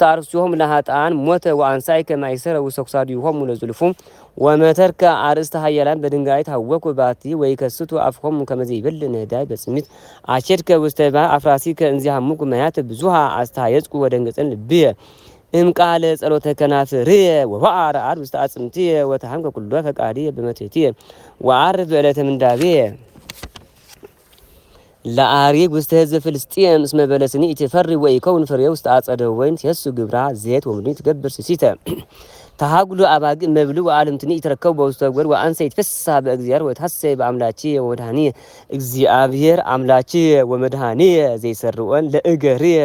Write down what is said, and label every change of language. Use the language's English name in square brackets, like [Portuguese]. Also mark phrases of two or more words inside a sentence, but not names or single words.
[Geez] አርሥቲሆሙ ለኃጥኣን ሞተ ወአንሣእከ ማእሰረ ውስተ ክሳዲሆሙ ለዝልፉ ወመተርከ አርእስተ ኃያላን በድንጋይ ታወኩ ባቲ ወይከስቱ አፍሆሙ ከመ ዘይበል ነዳይ በጽሚት አሸድከ ውስተ ማይ አፍራሲከ እንዚሃሙኩ ማያት ብዙሃ አስተሃየጽኩ ወደንገጸን ልብየ እምቃለ ጸሎተ ከናፍርየ ወባዓረ ዓርብ ውስተ አጽምትየ ወተሃምከ ኩሎ ፈቃድየ በመትሕትየ ወዓርብ በዕለተ ምንዳቤየ ለአሪግ ውስተ ሕዝብ ፍልስጥኤም እስመ በለስኒ ኢትፈሪ ወኢከውን ፍሬ ውስተ አጸደ ወይን ትየሱ ግብራ ዘይት ወምድኒ ትገብር ስሲተ ተሃጉሉ አባግ መብሉ ወዓለምትኒ ይተረከቡ በውስተ ጎድ ወአንሰ ይትፈስሐ በእግዚአብሔር ወይትሐሰይ በአምላኪየ ወመድኃኒየ እግዚአብሔር አምላኪየ ወመድኃኒየ ዘይሰርዖን ለእገርየ